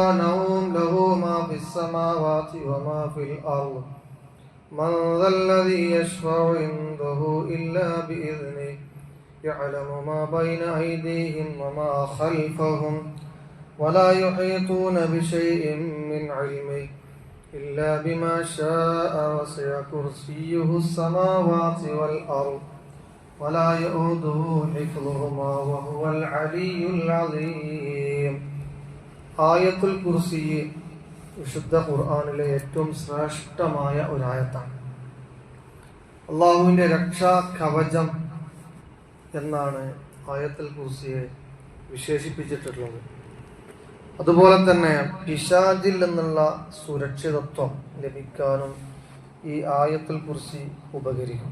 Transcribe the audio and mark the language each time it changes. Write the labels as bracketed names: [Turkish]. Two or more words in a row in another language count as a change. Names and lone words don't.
[Arabic] نوم له ما في السماوات وما في الأرض من ذا الذي يشفع عنده إلا بإذنه يعلم ما بين أيديهم وما خلفهم ولا يحيطون بشيء من علمه إلا بما شاء وسع كرسيه السماوات والأرض ولا يؤوده حفظهما وهو العلي العظيم. [Malayalam] ആയത്തുൽ കുർസി വിശുദ്ധ ഖുർആനിലെ ഏറ്റവും ശ്രേഷ്ഠമായ ഒരു ആയത്താണ്. അള്ളാഹുവിന്റെ രക്ഷാ കവചം എന്നാണ് ആയത്തുൽ കുർസിയെ വിശേഷിപ്പിച്ചിട്ടുള്ളത്. അതുപോലെ തന്നെ പിശാചിൽ നിന്നുള്ള സുരക്ഷിതത്വം ലഭിക്കാനും ഈ ആയത്തുൽ കുർസി ഉപകരിക്കും.